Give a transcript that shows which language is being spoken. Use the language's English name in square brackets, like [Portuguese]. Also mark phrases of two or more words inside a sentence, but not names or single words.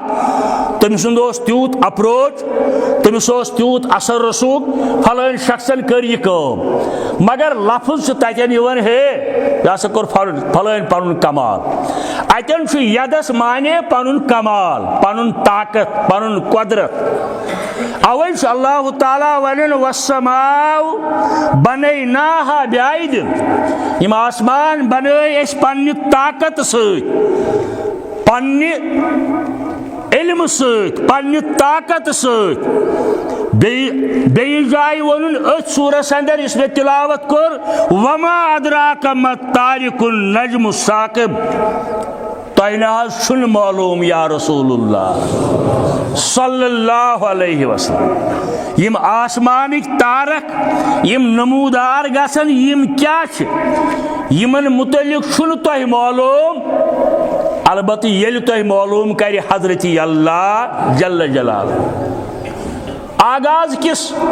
[Kashmiri] تٔمۍ سُنٛد اوس تیوٗت اپروچ تٔمِس اوس تیوٗت اثر رسوٗخ فلٲنۍ شخصن کٔر یہِ کٲم مگر لفظ چھُ تتٮ۪ن یِوان ہے یہِ ہسا کوٚر فلٲنۍ پنُن کمال اتٮ۪ن چھُ یدس مانے پنُن کمال پنُن طاقت پنُن قدرت اوے چھُ اللہ تعالیٰ ونان [Arabic] والسماء بنيناها بأيد [Kashmiri] یِم آسمان بنٲے أسۍ پننہِ طاقت سۭتۍ پننہِ علم سۭتۍ پننہِ طاقت سۭتۍ بیٚیہِ جایہِ ووٚنُن أتھۍ سوٗرس اندر یُس مےٚ تلاوت کوٚر [Arabic] وما ادراک ما الطارق النجم الثاقب [Kashmiri] تۄہہِ نہ حظ چھُنہٕ معلوٗم یا رسول اللہ [Arabic] صلی اللہ علیہ وسلم [Kashmiri] یم آسمانٕکۍ تارک یم نمودار گژھن یم کیاہ چھِ یمن متعلق چھُنہٕ تۄہہِ معلوٗم البتہ ییٚلہِ تۄہہِ معلوٗم کرِ حضرت اللہ جل جلالہ آغاز کس